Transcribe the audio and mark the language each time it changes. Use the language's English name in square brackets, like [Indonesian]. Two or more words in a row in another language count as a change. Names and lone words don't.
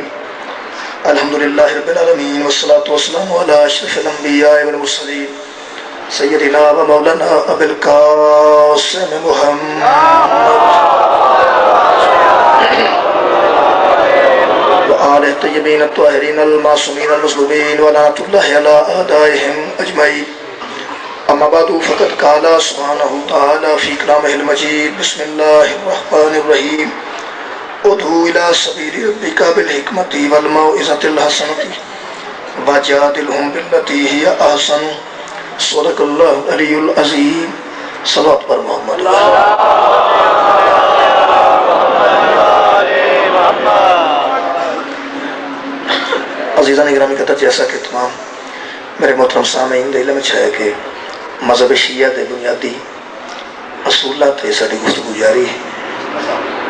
[Arabic] الحمدللہ رب العالمین والصلاة والسلام علی اشرف الانبیاء والمرسلین سیدنا و مولانا ابی القاسم محمد وآلہ الطیبین الطاہرین المعصومین المظلومین ولعنۃ اللہ علی اعدائہم اجمعین. اما بعد فقد قال سبحانہ تعالی فی کلامہ المجید بسم اللہ الرحمن الرحیم ادعو الى سبیل ربک بالحکمت والموعظۃ الحسنۃ وجادلہم باللتی ہی احسن. صدق اللہ العلی العظیم. [Urdu] صلوات پر محمد. [Punjabi] عزیزان گرامی قدر، جیسا کہ تمام میرے محترم سامعین دے علم ہے کہ مذہب شیعہ دے بنیادی اصولات تے ساری گفتگو جاری ہے.